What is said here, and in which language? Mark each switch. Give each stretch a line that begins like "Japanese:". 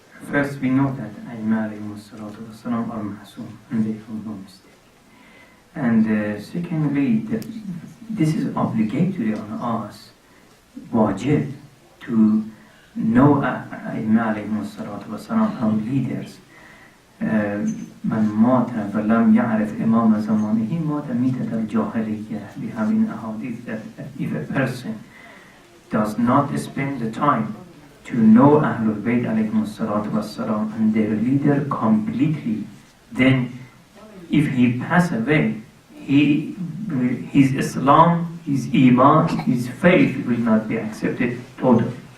English: First, we know that Imam are mahsoom and they have no mistake. And secondly, this is obligatory on us, wajib, to know Imam our leaders.
Arabic: من مات ولم يعرف إمام زمانه مات ميتة الجاهلية.
English: We have in ahadith that if a person does not spend the time to know Ahlul Bayt alayhim salatu wassalam and their leader completely, then if he pass away, his Islam, his Iman, his faith will not be accepted totally.